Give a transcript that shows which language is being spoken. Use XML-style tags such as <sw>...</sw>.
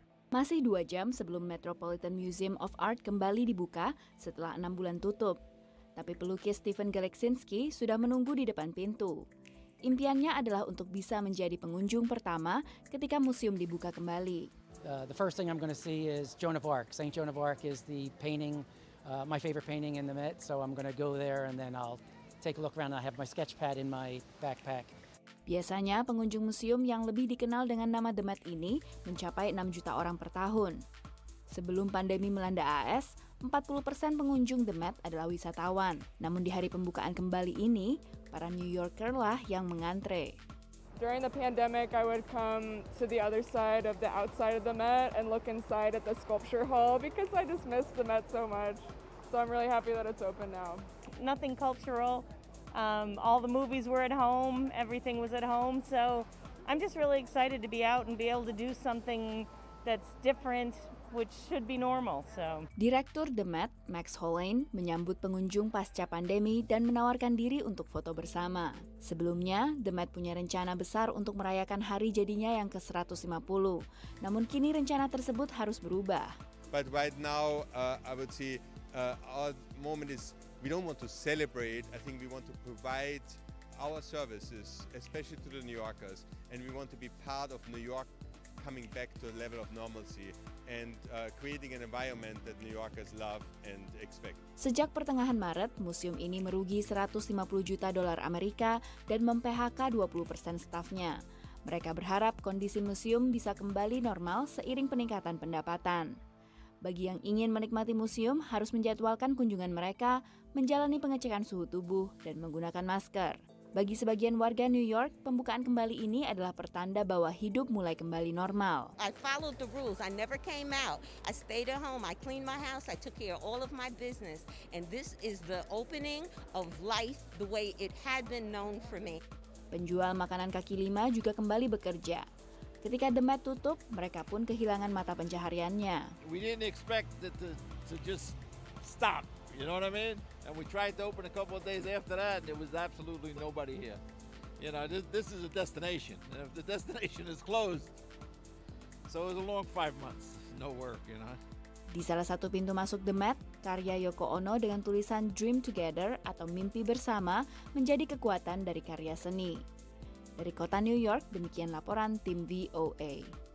<id>Masih 2 jam sebelum Metropolitan Museum of Art kembali dibuka setelah 6 bulan tutup. Tapi pelukis Stephen Galeksinski sudah menunggu di depan pintu. Impiannya adalah untuk bisa menjadi pengunjung pertama ketika museum dibuka kembali.</id> <en>The first thing I'm going to see is Joan of Arc. Saint Joan of Arc is the painting, my favorite painting in the Met, so I'm going to go there and then I'll take a look around. I have my sketch pad in my backpack.</en> <id>Biasanya pengunjung museum yang lebih dikenal dengan nama The Met ini mencapai 6 juta orang per tahun. Sebelum pandemi melanda AS, 40% pengunjung The Met adalah wisatawan. Namun di hari pembukaan kembali ini, para New Yorker lah yang mengantre.</id> <en>During the pandemic, I would come to the other side of the outside of the Met and look inside at the sculpture hall because I just missed the Met so much. So I'm really happy that it's open now. Nothing cultural. All the movies were at home. Everything was at home. So I'm just really excited to be out and be able to do something that's different, which should be normal. So.</en> <id>Direktur The Met, Max Hollane, menyambut pengunjung pasca pandemi dan menawarkan diri untuk foto bersama. Sebelumnya, The Met punya rencana besar untuk merayakan hari jadinya yang ke-150. Namun kini rencana tersebut harus berubah.</id> <en>But right now, I would say our moment is we don't want to celebrate. I think we want to provide our services, especially to the New Yorkers, and we want to be part of New York coming back to a level of normalcy and creating an environment that New Yorkers love and expect.</en> <id>Sejak pertengahan Maret, museum ini merugi 150 juta dolar Amerika dan mem-PHK 20% stafnya. Mereka berharap kondisi museum bisa kembali normal seiring peningkatan pendapatan. Bagi yang ingin menikmati museum harus menjadwalkan kunjungan mereka, menjalani pengecekan suhu tubuh, dan menggunakan masker. Bagi sebagian warga New York, pembukaan kembali ini adalah pertanda bahwa hidup mulai kembali normal.</id> <en>I followed the rules. I never came out. I stayed at home. I cleaned my house. I took care of all of my business. And this is the opening of life the way it had been known for me.</en> <id>Penjual makanan kaki lima juga kembali bekerja. Ketika The Met tutup, mereka pun kehilangan mata pencahariannya.</id> <en>We didn't expect it to just stop. You know what I mean? And we tried to open a couple of days after that, and there was absolutely nobody here. You know, this is a destination, and if the destination is closed, so it was a long 5 months, no work, you know.</en> <id>Di salah satu pintu masuk The Met, karya Yoko Ono dengan tulisan Dream Together atau Mimpi Bersama menjadi kekuatan dari karya seni. Dari kota New York, demikian laporan tim VOA.</id>